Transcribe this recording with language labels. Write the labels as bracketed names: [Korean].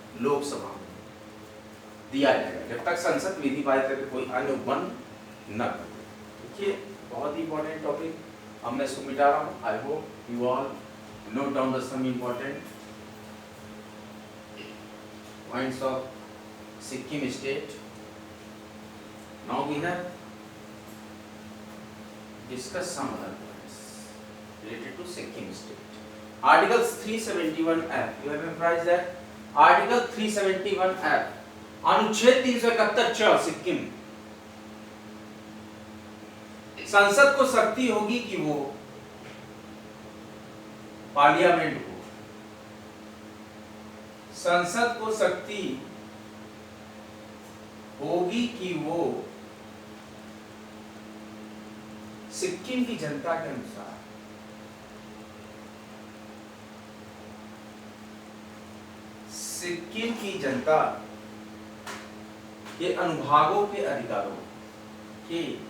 [Hindi] लोकसभा में दिया जाएगा, जब तक संसद विधि पारित करके कोई अन्य उपबंध न करे। देखिए, बहुत ही इंपॉर्टेंट टॉपिक, अब मैं इसको मिटा रहा हूँ। [English] I hope you all note down the some important points of Sikkim state. Now we have discuss some other points related to Sikkim state. Article 371F, you have memorized that? [Hindi] Article 371F, अनुच्छेद 371 सिक्किम। संसद को शक्ति होगी कि वो parliament को संसद को शक्ति होगी कि वो सिक्किम की जनता के अनुसार सिक्किम की जनता के अनुभागों के अधिकारों के